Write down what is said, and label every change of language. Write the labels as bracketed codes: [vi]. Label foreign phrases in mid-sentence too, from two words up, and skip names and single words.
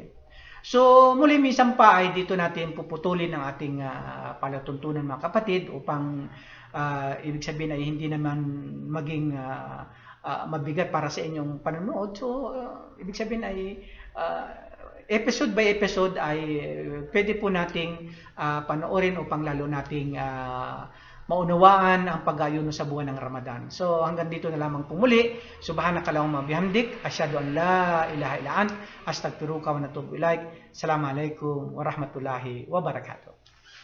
[tl] So muli minsan pa ay dito natin puputulin ang ating palatuntunan mga kapatid upang ibig sabihin ay hindi naman maging mabigat para sa inyong panonood. So ibig sabihin ay [en] episode by episode [tl] ay pwede po nating panoorin upang lalo nating maunawaan ang pag-ayuno sa buwan ng Ramadan. So hanggang dito na lamang po muli. [ar] سبحانك اللهم بحمدك، أشهد أن لا إله إلا أنت، أستغفرك وأتوب إليك. السلام عليكم ورحمة الله وبركاته.